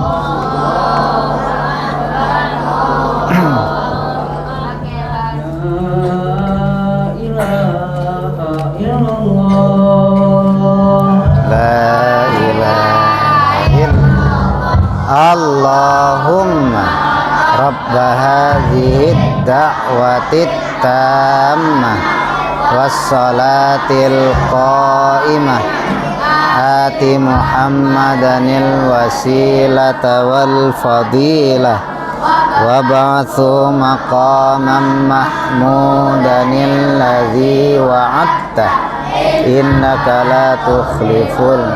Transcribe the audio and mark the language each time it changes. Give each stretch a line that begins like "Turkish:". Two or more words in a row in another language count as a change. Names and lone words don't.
Arabic: لا إله إلا الله. لا إله إلا الله. اللهم رب هذه الدعوة التامة والصلاة القائمة آت محمدا الوسيلة والفضيلة وابعثه مقاما محمودا الذي وعدته إنك لا تخلف.